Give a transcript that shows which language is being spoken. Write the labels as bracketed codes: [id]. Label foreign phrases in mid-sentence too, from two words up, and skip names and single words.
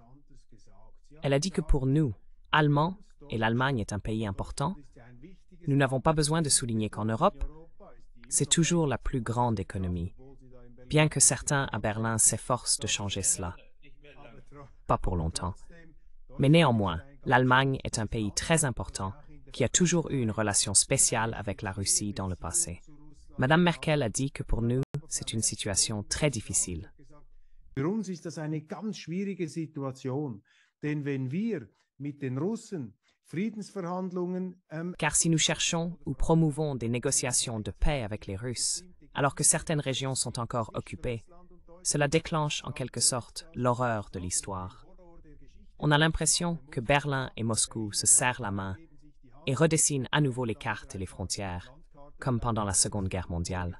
[fr] Elle a dit que pour nous, Allemands, et l'Allemagne est un pays important, nous n'avons pas besoin de souligner qu'en Europe, c'est toujours la plus grande économie, bien que certains à Berlin s'efforcent de changer cela. Pas pour longtemps. Mais néanmoins, l'Allemagne est un pays très important qui a toujours eu une relation spéciale avec la Russie dans le passé. Madame Merkel a dit que pour nous, c'est une situation très difficile. [de] Für uns ist das eine ganz schwierige Situation, denn wenn wir mit den Russen Friedensverhandlungen [fr] Car si nous cherchons ou promouvons des négociations de paix avec les Russes, alors que certaines régions sont encore occupées, cela déclenche en quelque sorte l'horreur de l'histoire. On a l'impression que Berlin et Moscou se serrent la main et redessinent à nouveau les cartes et les frontières, comme pendant la Seconde Guerre mondiale.